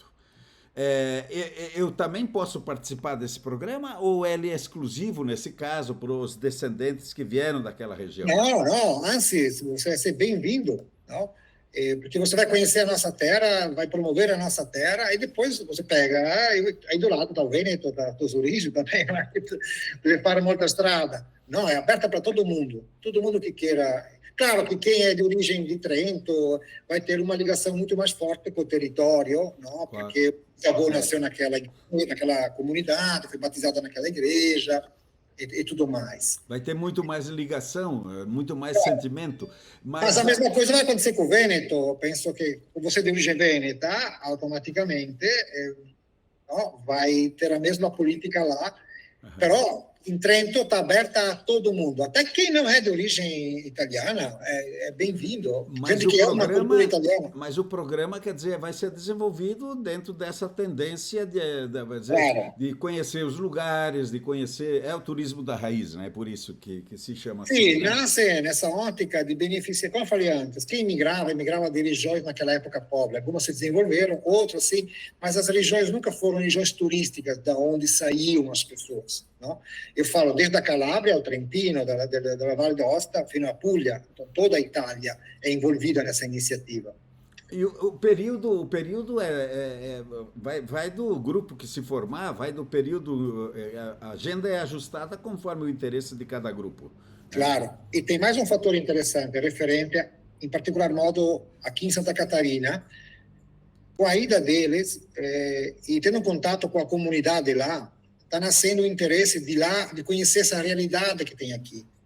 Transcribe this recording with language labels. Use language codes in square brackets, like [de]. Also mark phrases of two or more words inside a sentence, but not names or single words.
[pt] Eu também posso participar desse programa ou ele é exclusivo, nesse caso, para os descendentes que vieram daquela região? Não, antes, você vai ser bem-vindo, não? Porque você vai conhecer a nossa terra, vai promover a nossa terra, e depois você pega, aí do lado está o Vêneto, da Zurigo também, [it] deve fare molta strada. [pt] Não, é aberta para todo mundo que queira. Claro que quem é de origem de Trento vai ter uma ligação muito mais forte com o território, não? Claro. Porque o avô nasceu naquela comunidade, foi batizado naquela igreja, e tudo mais. Vai ter muito mais ligação, muito mais sentimento. Mas a mesma coisa vai acontecer com o Vêneto. Penso que você de origem vêneta, automaticamente no, vai ter a mesma política lá. Però in Trento está aberta a todo mundo. Até quem não é de origem italiana é bem-vindo. Mas que é uma cultura italiana. Mas o programa, quer dizer, vai ser desenvolvido dentro dessa tendência de conhecer os lugares, de conhecer... É o turismo da raiz, né? É por isso que se chama assim. Sim, nasce nessa ótica de benefício. Como eu falei antes, quem imigrava de regiões naquela época pobre. Algumas se desenvolveram, outras sim, mas as regiões nunca foram regiões turísticas da onde saíam as pessoas. Não? Eu falo desde a Calabria ao Trentino, da Valle d'Aosta fino à Puglia, então toda a Itália é envolvida nessa iniciativa. E o período vai do grupo que se formar, vai do período, a agenda é ajustada conforme o interesse de cada grupo. Claro, e tem mais um fator interessante, referente, em particular modo, aqui em Santa Catarina, com a ida deles e tendo contato com a comunidade lá, está nascendo o interesse de lá, de conhecer essa realidade que tem aqui.